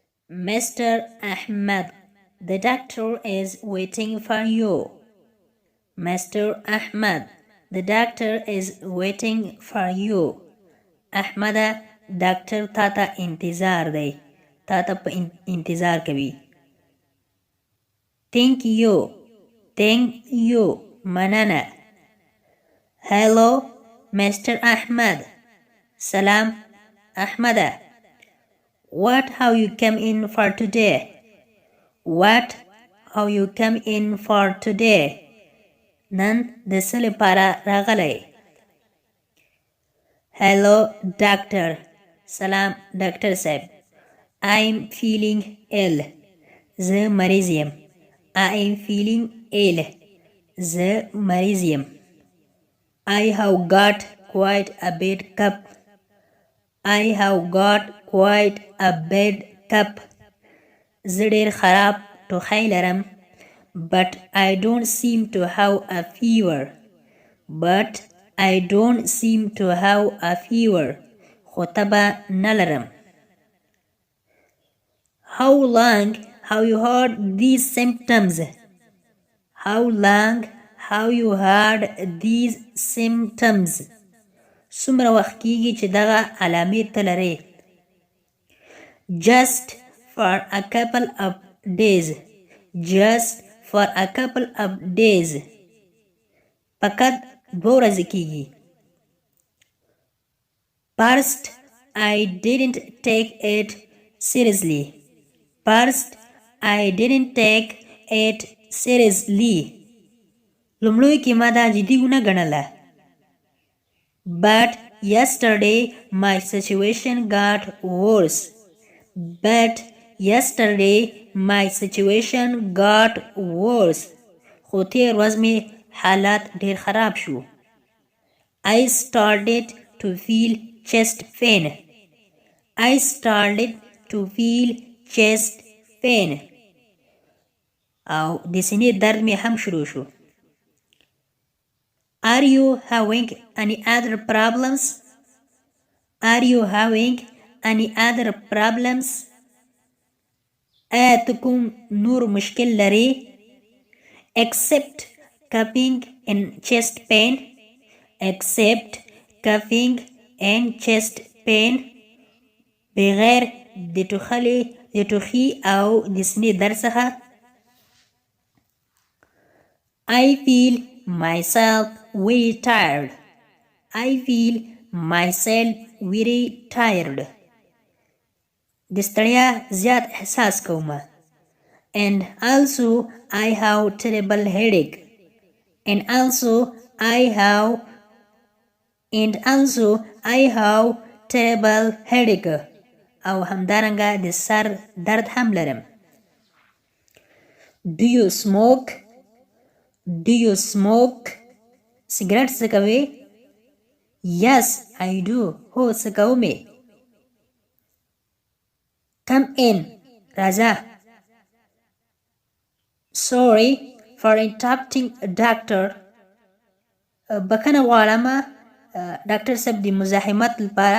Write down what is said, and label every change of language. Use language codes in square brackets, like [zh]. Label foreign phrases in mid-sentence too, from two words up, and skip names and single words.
[en] Mr. Ahmed, the doctor is waiting for you. Mr. Ahmed, the doctor is waiting for you. [ps] احمد ډاکټر تا ته انتظار دی. تا ته په انتظار کوي. [en] Thank you. Thank you. مننه. Hello, Mr. Ahmed. [ps] Salam, Ahmada. [en] What have you come in for today? What have you come in for today? [ps] نن د څه لپاره راغلی؟ [en] Hello, doctor. [ps] سلام ډاکټر صاحب. [en] I'm feeling ill. [ps] زه مریض یم. [en] I'm feeling ill. [ps] زه مریض یم. [en] I have got quite a bad cough. I have got quite a bad cough. [ps] زه ډېر خراب ټوخی لرم. [en] But I don't seem to have a fever. But I don't seem to have a fever. [ps] خو تبه نه لرم. [en] How long have you had these symptoms? How long have you had these symptoms? [ps] څومره وخت کېږي چې دغه علامې ته لرې؟ [en] Just for a couple of days. Just for a couple of days. [ps] فقط 2 ورځې کېږي. [en] First, I didn't take it seriously. First, I didn't take it seriously. [ps] لومړی کې ما دا جدي ونه ګڼله. [en] But yesterday my situation got worse. But yesterday my situation got worse. [ps] خو تېر ورځ مې حالات ډېر خراب شو. [en] I started to feel chest pain. I started to feel chest pain. [ps] او د سینې درد مې هم شروع شو. [en] Are you having any other problems? Are you having any other problems? [ps] آیا ته کوم نور مشکل لرې؟ [en] Except coughing and chest pain. Except coughing and chest pain. [ps] بغیر د ټوخي او د سینې درد څخه. [en] I feel myself very tired. I feel myself very tired. [ps] د ستړیا زیات احساس کومه. [en] And also I have terrible headache. And also I have terrible headache. [ps] او همدارنګه د سر درد هم لرم. [en] Do you smoke? Do you smoke? [ps] سیګریټ څکوې؟ [en] Yes, I do. [ps] هو څکومې. [en] Come in. [ps] راځه. [en] Sorry for interrupting, doctor. [ps] بخښنه غواړم ډاکټر صاحب د مزاحمت لپاره.